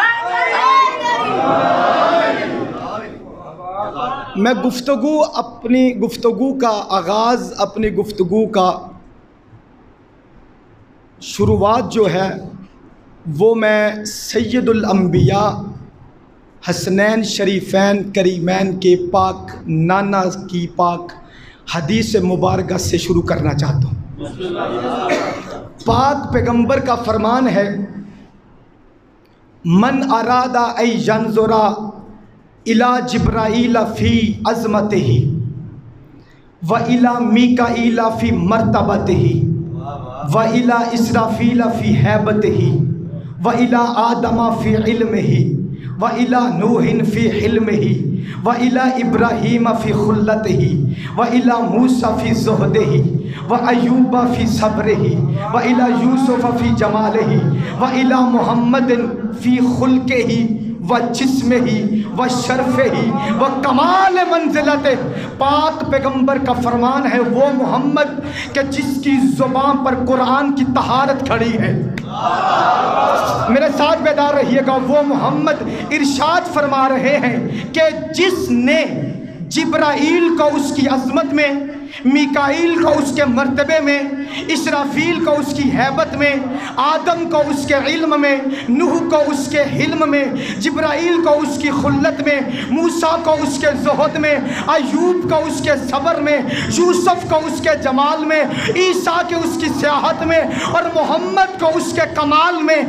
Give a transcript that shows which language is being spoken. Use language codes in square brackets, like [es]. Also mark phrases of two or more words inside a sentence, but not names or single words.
[ur] میں اپنی گفتگو کا آغاز، اپنی گفتگو کا شروعات جو ہے وہ میں سید الانبیاء حسنین شریفین کریمین کے پاک نانا کی پاک حدیث مبارکہ سے شروع کرنا چاہتا ہوں۔ پاک پیغمبر کا فرمان ہے، [ar] من اراد ان ینظر الی جبرائیل فی عظمتہ و الی میکائیل فی مرتبتہ و الی اسرافیل فی ہیبتہ و الی آدم فی علمہ و الی نوح فی حلمہ و الی ابراہیم فی خلتہ و الی موسیٰ فی زہدہ و ایوب فی صبرہ و الی یوسف فی جمالہ و الی محمد فی خلقہ و جسمہ و شرفہ و کمال منزلتہ۔ [ur] پاک پیغمبر کا فرمان ہے وہ محمد کہ جس کی زبان پر قرآن کی طہارت کھڑی ہے، میرے ساتھ بیدار رہیے گا، وہ محمد ارشاد فرما رہے ہیں کہ جس نے جبرائیل کو اس کی عظمت میں، میکائیل کو اس کے مرتبے میں، اسرافیل کو اس کی ہیبت میں، آدم کو اس کے علم میں، نوح کو اس کے حلم میں، جبرائیل کو اس کی خلت میں، موسیٰ کو اس کے زہد میں، ایوب کو اس کے صبر میں، یوسف کو اس کے جمال میں، عیسیٰ کے اس کی سیاحت میں، اور محمد کو اس کے کمال میں۔